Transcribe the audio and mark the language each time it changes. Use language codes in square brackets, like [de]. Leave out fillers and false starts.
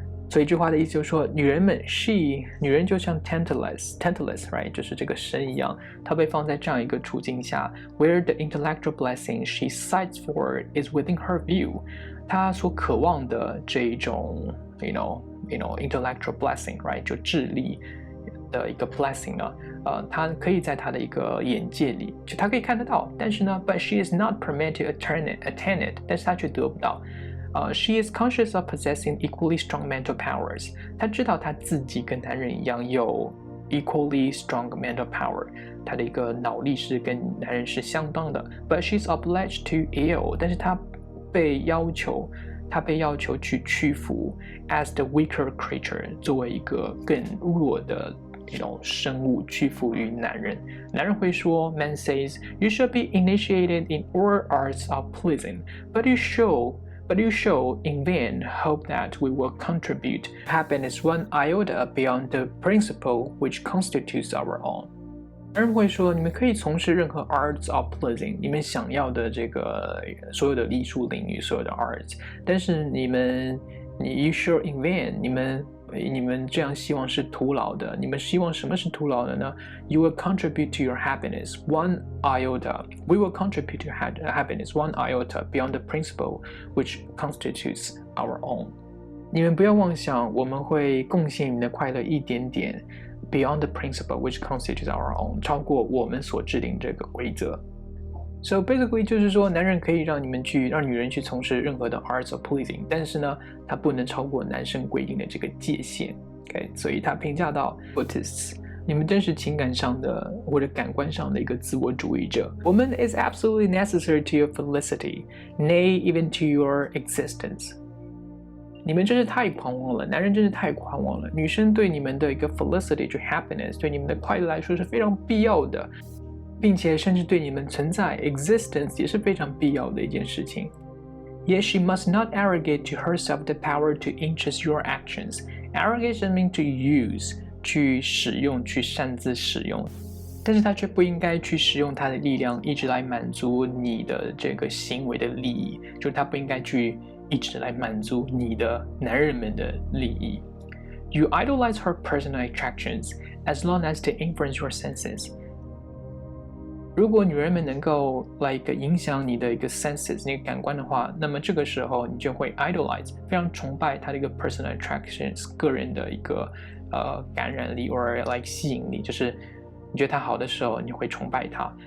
[zh] 所以这句话的意思就是说，女人就像 Tantalus right， 就是这个神一样，她被放在这样一个处境下 ， [en] where the intellectual blessing she cites for is within her view， [zh] 她所渴望的这一种intellectual blessing right， 就智力的一个 blessing 呢，她可以在她的一个眼界里，就她可以看得到，但是呢 ， [en] but she is not permitted to attain it， [zh] 但是她却得不到。 [en] She is conscious of possessing equally strong mental powers. [zh] 她知道她自己跟男人一样有 [en] equally strong mental power. [zh] 她的一个脑力是跟男人是相当的。 [en] But she's obliged to yield. [zh] 但是她被要求去屈服 [en] as the weaker creature， [zh] 作为一个更弱的生物屈服于男人。男人会说 [en] Man says, you should be initiated in all arts of pleasing, but you show in vain hope that we will contribute happiness one iota beyond the principle which constitutes our own。 [zh] 男人会说，你们可以从事任何 [en] arts of pleasing， [zh] 你们想要的这个所有的艺术领域，所有的 arts， 但是 [en] you show in vain， [zh] 你们这样希望是徒劳的。你们希望什么是徒劳的呢？ [en] You will contribute to your happiness one iota. We will contribute to happiness one iota beyond the principle which constitutes our own. [zh] 你们不要妄想我们会贡献你们的快乐一点点 [en] beyond the principle which constitutes our own， [zh] 超过我们所制定这个规则。 [en] So basically [zh] 就是说，男人可以让女人去从事任何的 [en] arts of pleasing， [zh] 但是呢，他不能超过男生规定的这个界限。 Okay， 所以他评价到 Buddhists， 你们真是情感上的或者感官上的一个自我主义者。 [en] Woman is absolutely necessary to your felicity, nay, even to your existence。 [zh] 你们真是太狂妄了，男人真是太狂妄了。女生对你们的一个 felicity 就 happiness， 对你们的快乐来说是非常必要的。并且甚至对你们存在 existence 也是非常必要的一件事情。 [en] Yet she must not arrogate to herself the power to interest your actions. Arrogation means to use， [zh] 去使用，去擅自使用。但是她却不应该去使用她的力量，一直来满足你的这个行为的利益，就是她不应该去一直来满足你的男人们的利益。 [en] You idolize her personal attractions as long as they influence your senses. [zh] 如果女人们能够影响你的一个 senses 那个感官的话，那么这个时候你就会 idolize 非常崇拜她的一个 personal attractions 个人的一个感染力 or吸引力，就是你觉得她好的时候你会崇拜她。